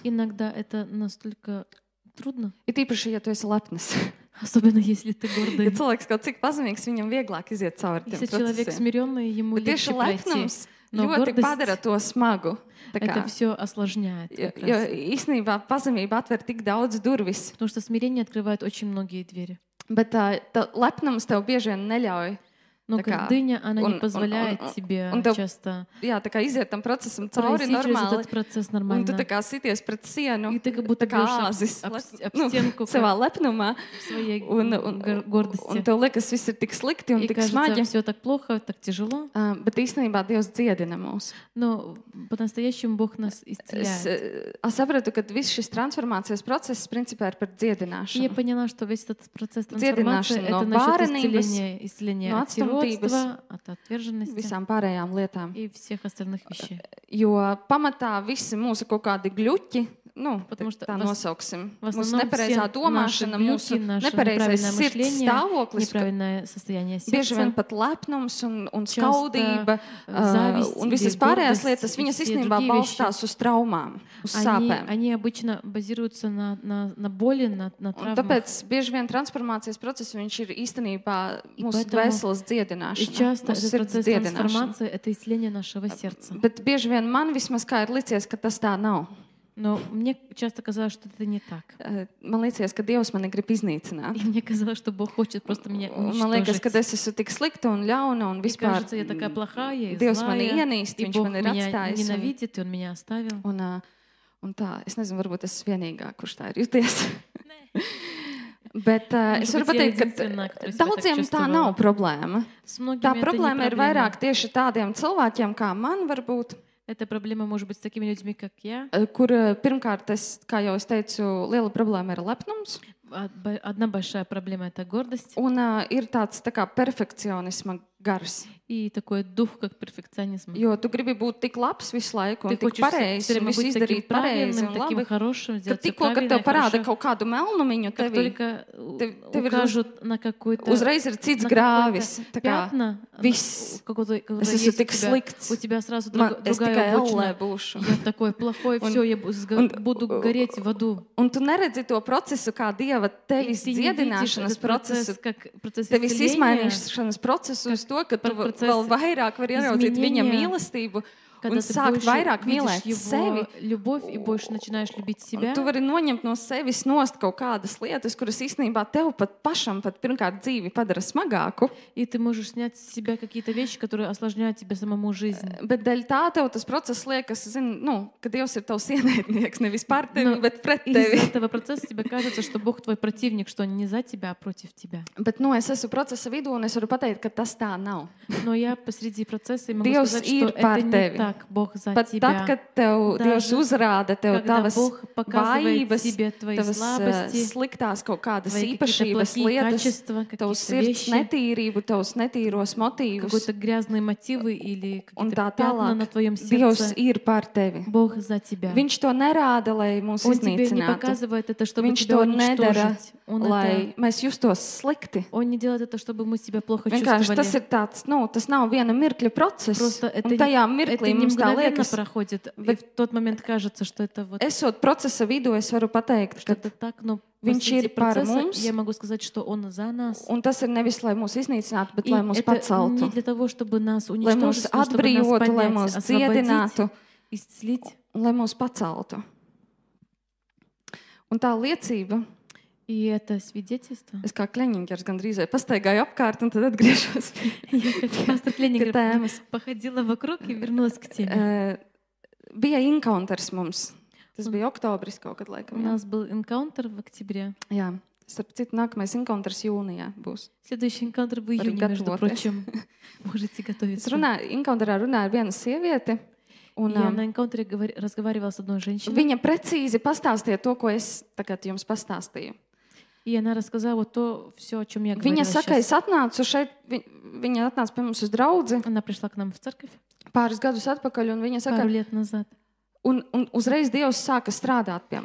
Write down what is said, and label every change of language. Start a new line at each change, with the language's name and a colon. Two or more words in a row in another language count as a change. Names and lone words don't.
Russian: Иногда это настолько трудно,
Latvian: ir tīpaši, ja tu esi lepns.
Russian: особенно если ты
Latvian: Ja
Russian: гордый.
Latvian: cilvēks kaut cik pazemīgs, viņam vieglāk iziet cauri tiem
Russian: Если человек
Latvian: procesiem.
Russian: смиренный, ему
Latvian: Bet
Russian: легче
Latvian: tieši
Russian: пройти.
Latvian: lepnums
Russian: Но
Latvian: ļoti
Russian: гордость
Latvian: padara to smagu. Tā
Russian: это
Latvian: kā,
Russian: все осложняет.
Latvian: jo
Russian: как раз.
Latvian: īstenībā pazemība atver tik daudz durvis,
Russian: Потому что смирение открывает очень многие двери.
Latvian: bet tā lepnums tev bieži vien neļauj.
Russian: Но Такая, гордыня, она он- не позволяет тебе он да- часто
Latvian: Jā, tā kā iziet tam procesam cauri
Russian: пройти через
Latvian: normāli.
Russian: этот процесс
Latvian: Un
Russian: нормально.
Latvian: tu tā kā sities pret sienu,
Russian: И ты как будто
Latvian: tā kā
Russian: бьешься
Latvian: āzis
Russian: об стенку
Latvian: savā lepnumā.
Russian: в своей
Latvian: Un
Russian: гордости.
Latvian: tev liekas, viss ir tik slikti un
Russian: И
Latvian: tik
Russian: кажется,
Latvian: smagi.
Russian: все так плохо, так тяжело.
Latvian: Bet īstenībā Dievs dziedina mūs.
Russian: Но по-настоящему Бог нас
Latvian: Es
Russian: исцеляет.
Latvian: sapratu, ka viss šis transformācijas process principā ir par
Russian: И я
Latvian: dziedināšanu.
Russian: поняла, что весь этот процесс трансформации
Latvian: Dziedināšana
Russian: это
Latvian: no
Russian: насчет
Latvian: bārenības,
Russian: исцеления
Latvian: no
Russian: от
Latvian: atstumtības,
Russian: сиротства, от отверженности
Latvian: Visām pārējām lietām.
Russian: и всех остальных вещей.
Latvian: Jo pamatā visi mūsu kaut kādi gluķi,
Russian: Потому что
Latvian: tā nosauksim,
Russian: в
Latvian: mūsu
Russian: основном
Latvian: nepareizā
Russian: все
Latvian: domāšana,
Russian: наши
Latvian: mūsu
Russian: глюки, наше
Latvian: nepareizais
Russian: неправильное
Latvian: sirds
Russian: мышление,
Latvian: stāvoklis,
Russian: неправильное состояние
Latvian: bieži vien
Russian: сердца,
Latvian: pat lepnums un
Russian: Часто,
Latvian: skaudība
Russian: зависть
Latvian: un
Russian: или
Latvian: visas pārējās
Russian: гордость
Latvian: lietas,
Russian: и
Latvian: viņas
Russian: все
Latvian: īstenībā
Russian: другие
Latvian: balstās uz traumām, uz sāpēm.
Russian: они обычно базируются на боли, на
Latvian: Un
Russian: травмах.
Latvian: tāpēc bieži vien transformācijas process viņš ir īstenībā mūsu
Russian: поэтому
Latvian: dvēseles
Russian: И
Latvian: dziedināšana,
Russian: часто
Latvian: mūsu
Russian: этот
Latvian: sirds
Russian: процесс
Latvian: dziedināšana.
Russian: трансформации — это исцеление нашего сердца.
Latvian: Bet bieži vien man vismaz kā ir licies, ka tas tā nav.
Russian: Но мне часто казалось, что это не так.
Latvian: Man liekas, ka Dievs mani grib iznīcināt.
Russian: И мне казалось, что Бог хочет просто меня
Latvian: Un Man liekas, ka
Russian: уничтожить.
Latvian: es esmu tik slikta un ļauna un
Russian: И
Latvian: vispār
Russian: кажется, я такая плохая и
Latvian: Dievs mani
Russian: злая,
Latvian: ienīst,
Russian: и
Latvian: viņš
Russian: Бог
Latvian: man ir
Russian: меня
Latvian: atstājis.
Russian: ненавидит, и Он меня оставил.
Latvian: Un tā, es nezinu, varbūt es esmu vienīgā, kurš tā ir juties. Bet es varu būt, ja pateikt, ka
Russian: единственная, которая себя так
Latvian: daudziem tā
Russian: чувствовала.
Latvian: nav problēma.
Russian: С многими
Latvian: Tā
Russian: это не
Latvian: problēma ir
Russian: проблема.
Latvian: vairāk tieši tādiem cilvēkiem, kā man varbūt,
Russian: Эта проблема может быть с такими людьми, как я.
Latvian: kur pirmkārt, kā jau es teicu, liela problēma ir lepnums.
Russian: Одна большая проблема — это гордость.
Latvian: Un ir tāds tā kā perfekcionisma gars.
Russian: И такой дух, как перфекционизм.
Latvian: Jo tu gribi būt tik labs visu laiku,
Russian: Ты
Latvian: un tik
Russian: хочешь все
Latvian: pareizs, un
Russian: время
Latvian: visu
Russian: быть таким
Latvian: izdarīt pareizi
Russian: правильным,
Latvian: un
Russian: таким
Latvian: labi.
Russian: хорошим,
Latvian: Kad
Russian: сделать все
Latvian: tikko, kad
Russian: правильно
Latvian: tev
Russian: и
Latvian: parāda
Russian: хорошо.
Latvian: kaut kādu melnumiņu
Russian: Как
Latvian: tevī,
Russian: только
Latvian: tev ir
Russian: укажут на какой-то
Latvian: uzreiz ir cits
Russian: на
Latvian: grāvis.
Russian: какое-то
Latvian: Tā kā
Russian: пятна,
Latvian: viss.
Russian: какое-то
Latvian: Es esmu
Russian: есть
Latvian: tik slikts.
Russian: у тебя сразу
Latvian: Es tikai
Russian: другая
Latvian: ellē
Russian: обочина.
Latvian: būšu.
Russian: Я такой плохой, все, я буду гореть в аду.
Latvian: Un tu neredzi to procesu kā Dieva tevis
Russian: И ты не видишь
Latvian: dziedināšanas
Russian: этот процесс,
Latvian: procesu,
Russian: как процесс
Latvian: tevis
Russian: исцеления,
Latvian: izmainīšanas procesu uz to, ka tu process vēl vairāk vari ieraudzīt viņa
Russian: изменения,
Latvian: mīlestību
Russian: когда
Latvian: un
Russian: ты
Latvian: sākt
Russian: больше
Latvian: vairāk
Russian: видишь
Latvian: mīlēt sevi.
Russian: его любовь и больше начинаешь любить
Latvian: Un
Russian: себя.
Latvian: tu vari noņemt no sevis nost kaut kādas lietas, kuras īstenībā tev pat pašam pat pirmkārt dzīvi padara smagāku.
Russian: И ты можешь снять с себя какие-то вещи, которые осложняют тебе самому жизнь.
Latvian: Bet dēļ tā tev tas process liekas, ka Dievs ir tavs ienaidnieks, nevis par tevi, bet pret
Russian: Из-за
Latvian: tevi.
Russian: этого процесса тебе кажется, что Бог твой противник, что Он не за тебя, а против тебя.
Latvian: Bet es esmu procesa vidū un es varu pateikt, ka tas tā nav.
Russian: Но я посреди процесса и могу
Latvian: Dievs
Russian: сказать, что
Latvian: ir par
Russian: это не
Latvian: tevi.
Russian: так. Bог за
Latvian: Pat tad,
Russian: тебя.
Latvian: kad tev Dievs
Russian: Даже
Latvian: uzrāda tev
Russian: когда
Latvian: tavas
Russian: Бог показывает
Latvian: vājības,
Russian: тебе твои
Latvian: tavas
Russian: слабости,
Latvian: sliktās kaut kādas
Russian: твои какие-то
Latvian: īpašības,
Russian: плохие
Latvian: lietas,
Russian: качества,
Latvian: tavu
Russian: какие-то
Latvian: sirds
Russian: вещи,
Latvian: netīrību, tavus netīros motīvus
Russian: какие-то грязные мотивы или
Latvian: un
Russian: какие-то
Latvian: tā
Russian: пятна на
Latvian: tālāk.
Russian: твоем
Latvian: Dievs
Russian: сердце.
Latvian: ir par tevi.
Russian: Бог за тебя.
Latvian: Viņš to nerāda, lai mūs
Russian: Он тебе не
Latvian: iznīcinātu.
Russian: показывает это, чтобы
Latvian: Viņš
Russian: тебя
Latvian: to nedara,
Russian: уничтожить. Он
Latvian: lai mēs justos slikti.
Russian: не делает это, чтобы мы себя плохо
Latvian: Vienkārši tas
Russian: чувствовали.
Latvian: ir tāds, tas nav viena mirkļa process.
Russian: Просто это,
Latvian: Un tajā
Russian: это
Latvian: mirklī
Russian: не
Latvian: mums tā
Russian: мгновенно
Latvian: liekas,
Russian: проходит. И в тот момент кажется, что это вот
Latvian: esot procesa vidū, es varu pateikt,
Russian: что
Latvian: ka
Russian: это так, но
Latvian: Viņš
Russian: посреди
Latvian: ir par
Russian: процесса
Latvian: mums,
Russian: я могу сказать, что Он за нас.
Latvian: un tas ir nevis, lai mūs iznīcinātu, bet
Russian: И
Latvian: lai mūs
Russian: это не
Latvian: paceltu,
Russian: для того, чтобы нас
Latvian: lai mūs
Russian: уничтожить, но чтобы нас
Latvian: atbrīvotu, lai
Russian: поднять,
Latvian: mūs
Russian: освободить,
Latvian: dziedinātu,
Russian: исцелить.
Latvian: un lai mūs paceltu. Un tā liecība,
Russian: И это свидетельство.
Latvian: es kā kleņķis gandrīz vai pastaigāju apkārt, un tad atgriežos
Russian: Я как пастор
Latvian: pie
Russian: Кленингер
Latvian: tēmas.
Russian: походила вокруг и вернулась к теме.
Latvian: Bija encounters mums. Tas bija oktobris kaut kad
Russian: У
Latvian: laikam. Jā,
Russian: нас был энкаунтер в октябре.
Latvian: jā. Starp citu, nākamais encounters jūnijā būs.
Russian: Следующий энкаунтер в июне, между готовы. прочим. Можете
Latvian: Es
Russian: готовиться.
Latvian: encounterā runāju ar vienu sievieti, un
Russian: Я на энкаунтере разговаривала с одной женщиной,
Latvian: viņa precīzi pastāstīja to, ko es tagad jums pastāstīju.
Russian: и она рассказала вот то, все, о чем я говорила
Latvian: Viņa saka,
Russian: сейчас.
Latvian: es atnācu šeit, viņa atnāca pie mums uz draudzi
Russian: Она пришла к нам в церковь
Latvian: pāris gadus atpakaļ, un viņa saka,
Russian: пару лет назад.
Latvian: un uzreiz Dievs sāka strādāt pie